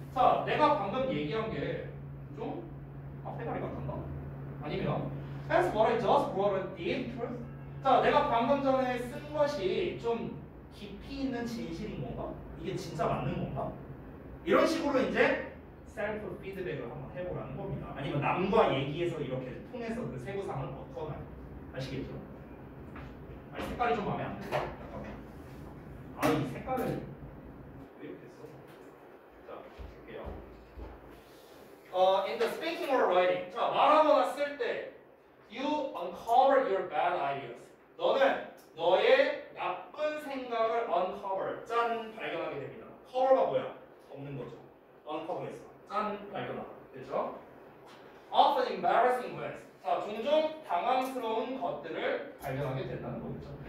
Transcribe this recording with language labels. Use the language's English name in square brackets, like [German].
[Korean] 자, 내가 방금 얘기한 게 좀 앞대가리 같았나? 아니면 [English] As what I just wrote did truth. [Korean] 자, 내가 방금 전에 쓴 것이 좀 깊이 있는 진실인 건가? 이게 진짜 맞는 건가? 이런 식으로 이제 셀프 피드백을 한번 해보라는 겁니다. 아니면 남과 얘기해서 이렇게 통해서 그 세부상을 얻거나. 아시겠죠? 아니 색깔이 좀 마음에 안 들어. 잠깐만. 아 이 색깔을 왜 이렇게 했어? 자 볼게요. [English] In the speaking or writing. [Korean] 자 말하거나 쓸 때 [English] you uncover your bad ideas. [Korean] 너는 너의 나쁜 생각을 uncover 짠 발견하게 됩니다. cover가 뭐야? 덮는 거죠. uncover에서 짠 발견하다. 됐죠? [English] Often embarrassing ways. [Korean] 자, 종종 당황스러운 것들을 발견하게 된다는 거겠죠.